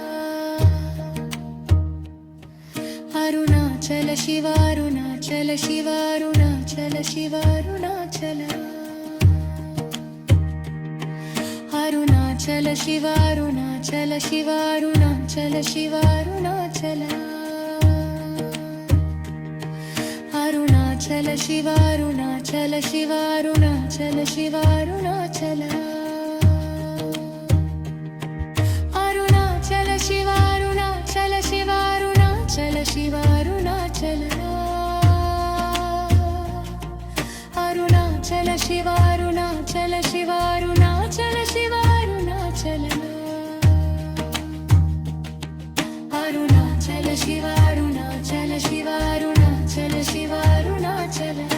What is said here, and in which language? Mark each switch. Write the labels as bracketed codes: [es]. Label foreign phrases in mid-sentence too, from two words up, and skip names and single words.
[sa] అరుణాచల శివ అరుణాచల శివ అరుణాచల శివ అరుణాచల అరుణాచల శివ అరుణాచల శివ అరుణాచల శివ అరుణాచల शिवारुणाचल शिवारुणाचल शिवारुणाचल अरुणाचल शिवारुणाचल शिवारुणाचल शिवारुणाचल अरुणाचल शिवारुणाचल शिवारुणाचल शिवारुणाचल अरुणाचल शिवारुणाचल शिवारुणाचल शिवारुणाचल